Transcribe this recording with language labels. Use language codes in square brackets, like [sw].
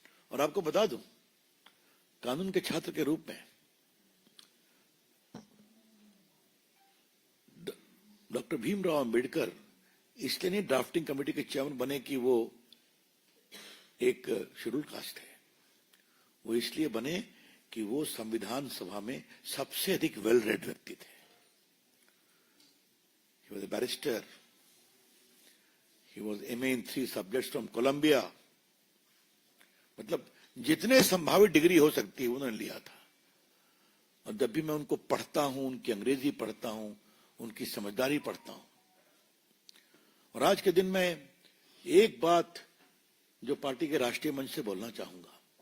[hi] और आपको बता दूं, कानून के छात्र के रूप में डॉक्टर भीमराव अंबेडकर इसलिए नहीं ड्राफ्टिंग कमेटी के चेयरमैन बने कि वो एक शेड्यूल कास्ट है। वो इसलिए बने कि वो संविधान सभा में सबसे अधिक वेल रेड व्यक्ति थे। [en] He was a barrister. He was MA in 3 subjects from Columbia. [hi] मतलब जितने संभावित डिग्री हो सकती है उन्होंने लिया था। और जब भी मैं उनको पढ़ता हूं, उनकी अंग्रेजी पढ़ता हूं, उनकी समझदारी पढ़ता हूं, और आज के दिन में एक बात जो पार्टी के राष्ट्रीय मंच से बोलना चाहूंगा।